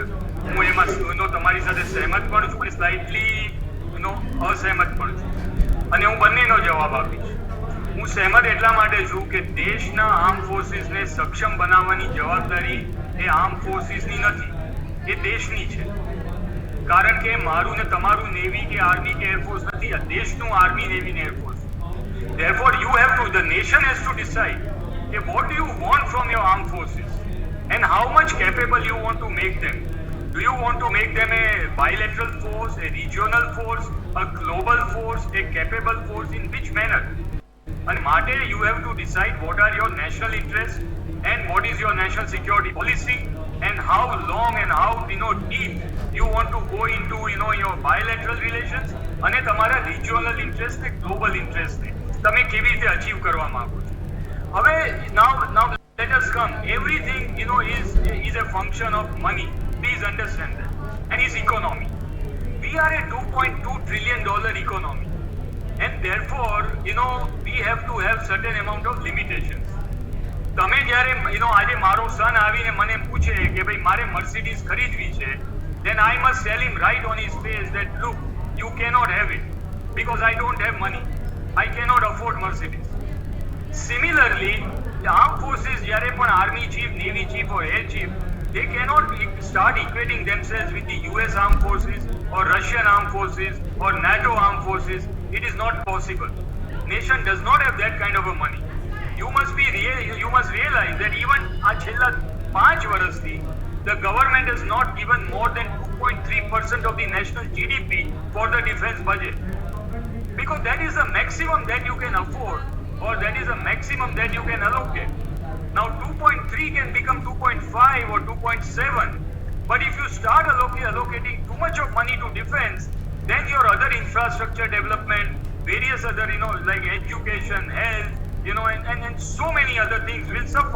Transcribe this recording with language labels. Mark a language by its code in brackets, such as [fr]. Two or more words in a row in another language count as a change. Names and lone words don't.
[gu] હું એમાં તમારી સાથે સહેમત પણ છું અને સ્લાઇટલી અસહેમત પણ છું, અને હું બંનેનો જવાબ આપીશ. હું સહેમત એટલા માટે છું કે દેશના [en] arm forcesને [gu] સક્ષમ બનાવવાની જવાબદારી એ [en] arm forcesની [gu] નથી, એ દેશની છે. કારણ કે મારું ને તમારું નેવી કે આર્મી કે એરફોર્સ નથી, આ દેશનું આર્મી, નેવી ને એરફોર્સ. [en] Therefore, you have to, the nation has to decide that what do you want from your armed forces and how much capable you want to make them. Do you want to make them a bilateral force, a regional force, a global force, a capable force, in which manner? And Mate, you have to decide what are your national interests and what is your national security policy, and how long and how deep you want to go into your bilateral relations [gu] અને તમારા regional interest ને global interest ને તમે કેવી રીતે અચીવ કરવા માંગો છો. [en] હવે now let us come, everything is a function of money, please understand that, and is economy. We are a $2.2 trillion economy, and therefore we have to have certain amount of limitations. [gu] તમે જ્યારે આજે મારો સન આવીને મને પૂછે કે ભાઈ મારે મર્સિડીઝ ખરીદવી છે, [en] then I must tell him right on his face that look, you cannot have it because I don't have money. I cannot afford Mercedes. Similarly, the armed forces, [gu] જ્યારે પણ [en] army chief, navy chief or air chief, they cannot start equating themselves with the US armed forces or Russian armed forces or NATO armed forces. It is not possible. Nation does not have that kind of a money. You must realize that even [gu] આ છેલ્લા 5 વર્ષથી [en] the government has not given more than 2.3% of the national GDP for the defense budget. Because that is the maximum that you can afford, or that is the maximum that you can allocate. Now 2.3 can become 2.5 or 2.7, but if you start allocating too much of money to defense, then your other infrastructure development, various other, like education, health, and so many other things will suffer.